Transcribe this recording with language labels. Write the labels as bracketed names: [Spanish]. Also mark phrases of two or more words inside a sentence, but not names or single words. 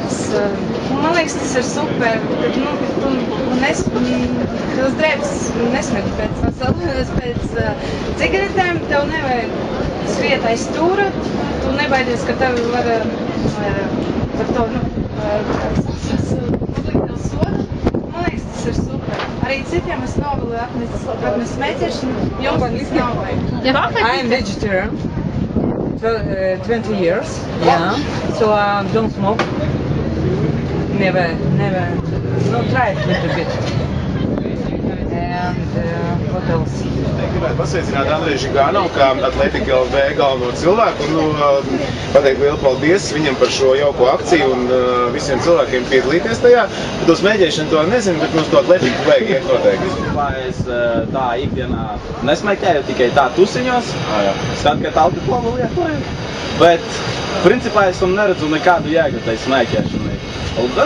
[Latvian] Man liekas, tas ir super, kad, tas drēbes nesmet pēc cigaretēm, tev nevajag skriet aiz stūra, tu nebaidies, ka tev var par to, uzlikt tev sodu. Man liekas, tas ir super. Arī citiem es novēlu atmest smēķēšanu, jums nav vajag. [English] I'm vegetarian, 20 years, yeah, so don't smoke, never, no, try it a little bit, and what else? [Latvian] Gribētu pasveicināt Andreju Žigānovu kā Atletika LV galveno cilvēku un pateikt lielu paldies viņam par šo jauko akciju un visiem cilvēkiem piedalīties tajā. To smēķēšanu to nezinu, bet mums to Atletiku vajag iet noteikti. Es tā ikdienā nesmēķēju, tikai tā tusiņos, tad, kad alkoholu lietoju, bet principā es tam neredzu nekādu jēgu tai smēķēšanai.